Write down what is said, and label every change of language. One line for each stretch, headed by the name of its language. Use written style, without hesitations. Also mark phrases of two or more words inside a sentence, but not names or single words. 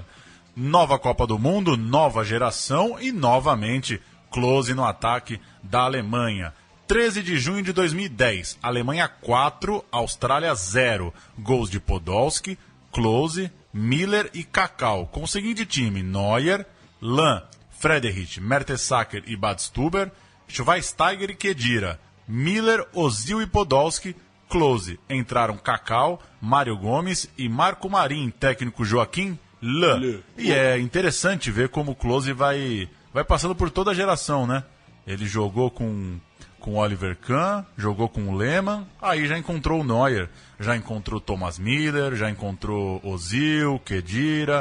Portuguese: Nova Copa do Mundo, nova geração e novamente Klose no ataque da Alemanha. 13 de junho de 2010, Alemanha 4, Austrália 0. Gols de Podolski, Klose, Miller e Kakao. Com o seguinte time: Neuer, Lahn, Friedrich, Mertesacker e Badstuber, Schweinsteiger e Khedira, Miller, Ozil e Podolski, Klose. Entraram Kakao, Mário Gomes e Marco Marin, técnico Joaquim Löw. E é interessante ver como o Klose vai passando por toda a geração, né? Ele jogou com Oliver Kahn, jogou com o Lehmann, aí já encontrou o Neuer, já encontrou Thomas Miller, já encontrou Ozil, Khedira.